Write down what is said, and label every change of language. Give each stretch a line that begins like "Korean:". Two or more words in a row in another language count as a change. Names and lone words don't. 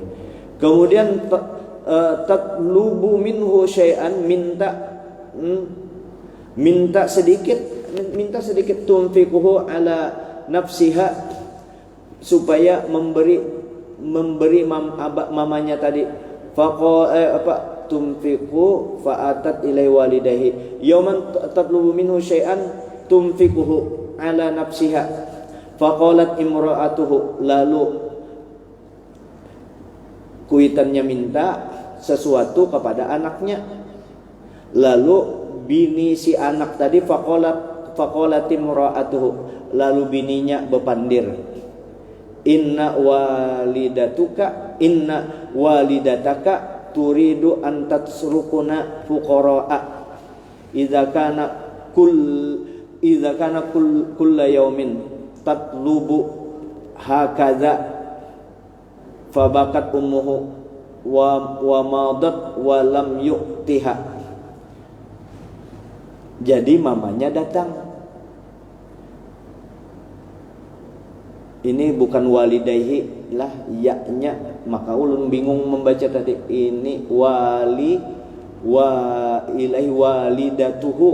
Banjar: Kemudian
Arabic: تطلب منه شيئا,
Banjar: minta sedikit
Arabic: تنفقه على نفسها,
Banjar: supaya memberi mamanya tadi.
Arabic: تنفق فأتت إلى والده يوما تطلب منه شيئا تنفقه على نفسها فقالت امرأته, lalu
Banjar: kuitannya minta sesuatu kepada anaknya, lalu bini si anak tadi,
Arabic: فقالت امرأته,
Banjar: lalu bininya bepandir,
Arabic: inna والدتك تريد أن تتركنا فقراء إذا كان كل يوم تطلب هكذا فبكت أمه ومضت ولم يعطها.
Banjar: Jadi mamanya datang. Ini bukan walidaihi lah ya-nya, maka ulun bingung membaca tadi.
Arabic: Ini والي وإليه والدته.